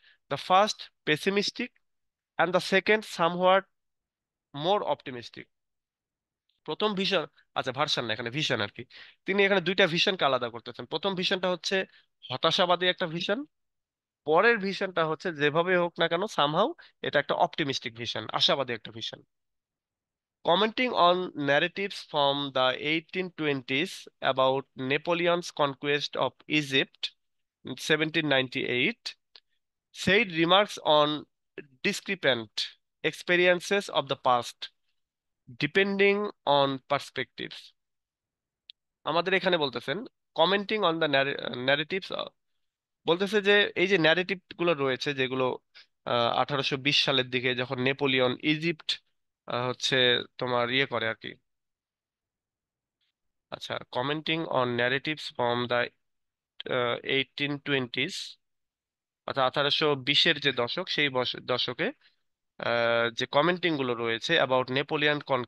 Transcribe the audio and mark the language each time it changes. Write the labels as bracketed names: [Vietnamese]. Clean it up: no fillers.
[English] The first pessimistic and the second somewhat more optimistic. [Bangla] প্রথম vision, আচ্ছা version না, এখানে ভিশন আর কি। তিনি এখানে দুইটা ভিশনকে আলাদা করতেছেন। প্রথম ভিশনটা হচ্ছে হতাশাবাদী একটা ভিশন, পরের ভিশনটা হচ্ছে যেভাবে হোক না কেন সামহাউ এটা একটা অপটিমিস্টিক ভিশন, আশাবাদী একটা vision. [English] Commenting on narratives from the 1820s about Napoleon's conquest of Egypt in 1798, said remarks on discrepant experiences of the past, depending on perspectives. [Bangla] আমাদের এখানে বলতেছেন [English] commenting on the narratives, [Bangla] বলতেছে যে এই যে ন্যারেটিভ গুলো রয়েছে যেগুলো 1820 সালের দিকে যখন নেপোলিয়ন ইজিপ্ট হচ্ছে তোমার ইয়ে করে আর কি। আচ্ছা, [English] commenting on narratives from the 1820s, [Bangla] অর্থাৎ 1820-এর যে দশক, সেই দশকে যে কমেন্টিং গুলো রয়েছে অ্যাবাউট নেপোলিয়ান